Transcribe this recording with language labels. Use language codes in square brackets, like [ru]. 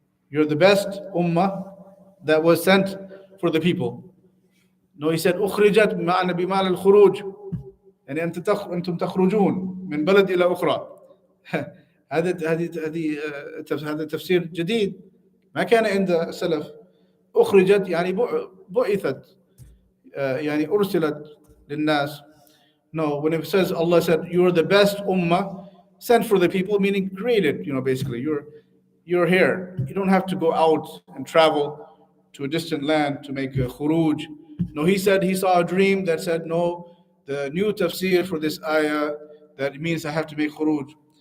[en] You're the best ummah that was sent for the people. No, he said [ar] أخرجت بمعنى الخروج. يعني أنتم تخرجون من بلد إلى أخرى. هذا تفسير جديد ما كان عند السلف. أخرجت يعني بعثت يعني أرسلت للناس. [en] No, when it says Allah said you're the best ummah sent for the people, meaning created, basically you're here. You don't have to go out and travel to a distant land to make a khuruj. No, he said he saw a dream that said, no, the new tafsir for this ayah, that means I have to make khuruj.